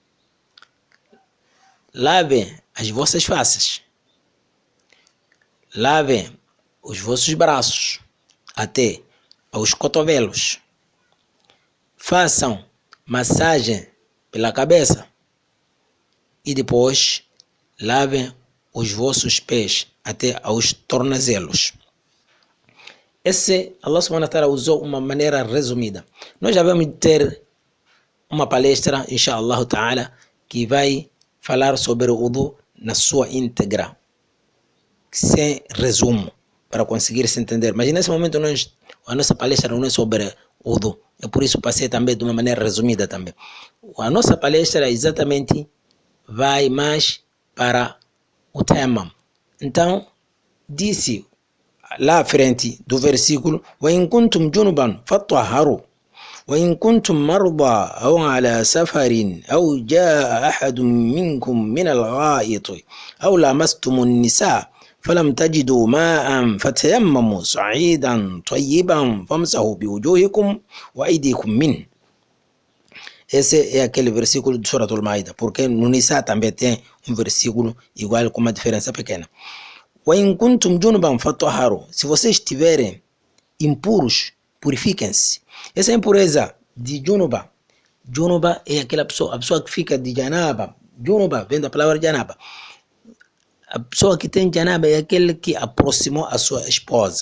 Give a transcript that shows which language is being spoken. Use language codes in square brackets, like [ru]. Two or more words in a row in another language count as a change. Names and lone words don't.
[pt] lavem as vossas faces, lavem os vossos braços até aos cotovelos, façam massagem pela cabeça e depois lavem os vossos pés até aos tornozelos. Esse [ar] الله سبحانه وتعالى [pt] usou uma maneira resumida. Nós já vamos ter uma palestra, [ar] إن شاء الله تعالى, [pt] que vai falar sobre o wudu na sua íntegra, sem resumo, para conseguir se entender. Mas nesse momento a nossa palestra não é sobre o wudu, é por isso passei também de uma maneira resumida também. A nossa palestra exatamente vai mais para o Tayammum. Então, disse lá à frente do versículo: [ar] وَإِن كُنْتُمْ جُنُبًا فَطَّهَّرُوا وَإِن كُنْتُمْ مَرْضَى أَوْ عَلَى سَفَرٍ أَوْ جَاءَ أَحَدٌ مِّنْكُمْ مِنَ الْغَائِطِ أَوْ لَامَسْتُمُ النِّسَاءَ فَلَمْ تَجِدُوا مَاءً فَتَيَمَّمُوا صَعِيدًا طَيِّبًا فَامْسَحُوا بِوُجُوهِكُمْ وَأَيْدِيكُمْ مِنْهُ. [pt] Esse é aquele versículo de Surah Al-Ma'idah, porque no Nisa também tem um versículo igual com uma diferença pequena. [ar] وَإِن كُنْتُمْ جُنُبًا فَطَّهَّرُوا. [pt] Se vocês estiverem impuros, purifiquem-se. Essa impureza de Junuba, Junuba é aquela pessoa, a pessoa que fica de Janaba. Junuba vem da palavra Janaba. A pessoa que tem Janaba é aquele que aproximou a sua esposa.